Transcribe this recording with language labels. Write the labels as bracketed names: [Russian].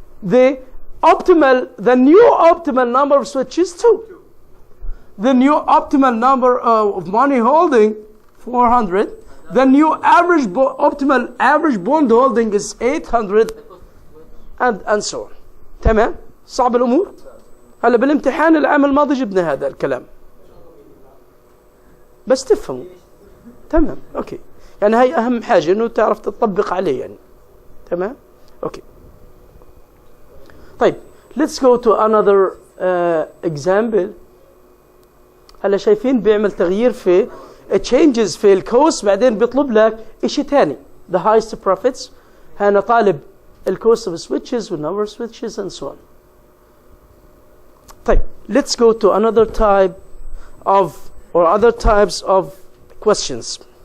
[English] The new optimal number of switches 2. The new optimal number of money holding 400. The new optimal average bond holding is 800, and so on. [Arabic] تمام؟ صعب الأمور؟ هلا بالامتحان العام الماضي جبنا هذا الكلام. بس تفهموا. تمام، أوكي. يعني هاي أهم حاجة إنه تعرف تطبق عليه يعني. تمام؟ أوكي. طيب, [English] let's go to another example. [Arabic] هلا شايفين بيعمل تغيير في [English] changes [Arabic] في الكوست, بعدين بيطلب لك إشي تاني, [English] the highest profits. [Arabic] هنا طالب الكوست [English] of switches والnumber of switches and so on. [Arabic] طيب, [English] let's go to another type of or other types of questions.